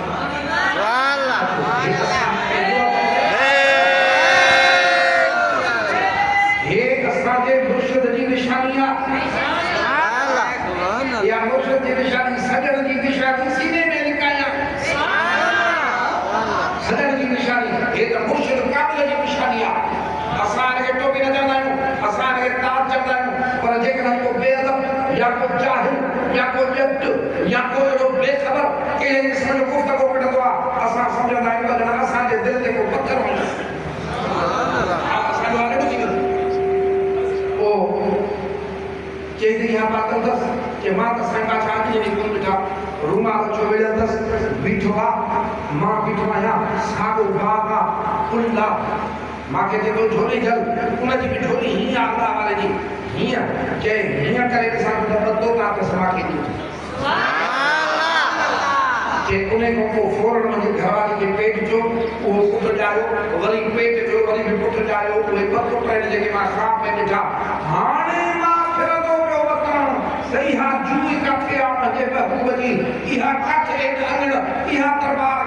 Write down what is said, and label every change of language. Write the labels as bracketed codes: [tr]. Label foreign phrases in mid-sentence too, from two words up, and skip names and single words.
[sd] असांजे मुर्शिद जी निशानी आहे या मुर्शिद जी निशानी सजण जी निशानी सीने में लिकाया सजण निशानी हे त मुर्शिद काबिल जी निशानी आ असां के टोपी न चवंदा आहियूं असां के ताज चवंदा आहियूं पर जेकॾहिं को बेअदब या को जाहिल या को जट या को अहिड़ो बेख़बर कहिड़े क़िस्म जो गुफ़्तगू कढंदो आहे असां सम्झंदा आहियूं त असांजे दिलि ते को पथर वञे असांजो हाल थी वियो पोइ चई हा बात अथसि कि मां त साईं बादशाह अॼु जी कोन ॾिठा रूमाल छो वेड़ियल अथसि बीठो आहे मां बीठो आहियां साॻो बाग आहे पुल आहे मांखे जेको झोली जल उनजी बि झोली हीअं आहे अल्लाह वारे जी हीअं चए हीअं करे ॾिसां त ॿधो ताक़त मांखे ॾिठो के उन्हें को फौरन मुझे घरवाली के पेट जो वो पुट जायो वरी पेट जो वरी भी पुट जायो उहे ॿ पुट आहिनि जेके मां ख़्वाब में ॾिठा हाणे मां फिरंदो पियो वतन सही हा जूई काथे आहे मुंहिंजे महबूब जी इहा काथे अंगण इहा दरबार